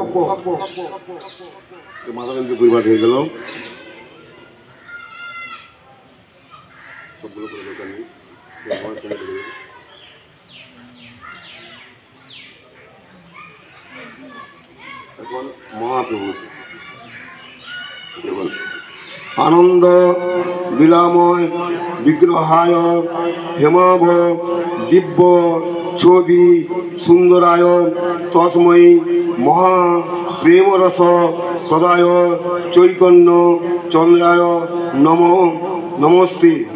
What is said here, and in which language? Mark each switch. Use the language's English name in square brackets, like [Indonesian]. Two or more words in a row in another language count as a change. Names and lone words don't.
[Bangla] মাধবেন্দ্র পরিবার হয়ে গেল সবগুলো করে দরকার নেই এখন মহাপ্রভু [Sanskrit] আনন্দ লীলাময় বিগ্রহায় হেমাভ দিব্য ছবি সুন্দরায় তস্মৈ মহা প্রেমরস সদায় চৈতন্য চন্দ্রায় নম নমস্তে